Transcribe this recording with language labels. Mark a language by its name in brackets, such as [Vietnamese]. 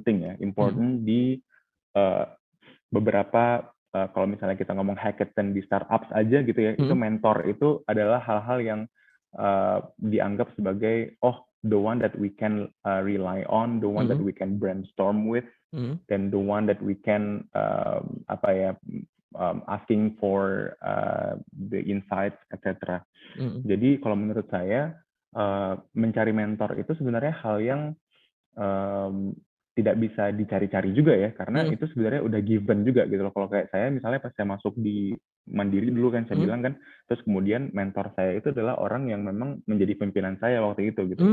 [Indonesian] penting ya, mm, important di uh, beberapa kalau misalnya kita ngomong hackathon di startups aja gitu ya, itu mentor itu adalah hal-hal yang dianggap sebagai [English] the one that we can rely on, the one that mm, we can brainstorm with, mm, [Indonesian] dan [English] the one that we can [Indonesian] apa ya [English] asking for the insights, etc. mm, [Indonesian] Jadi kalau menurut saya mencari mentor itu sebenarnya hal yang um, tidak bisa dicari-cari juga ya, karena mm, itu sebenarnya udah given juga gitu loh. Kalau kayak saya misalnya pas saya masuk di Mandiri dulu kan saya mm, bilang kan, terus kemudian mentor saya itu adalah orang yang memang menjadi pimpinan saya waktu itu gitu loh.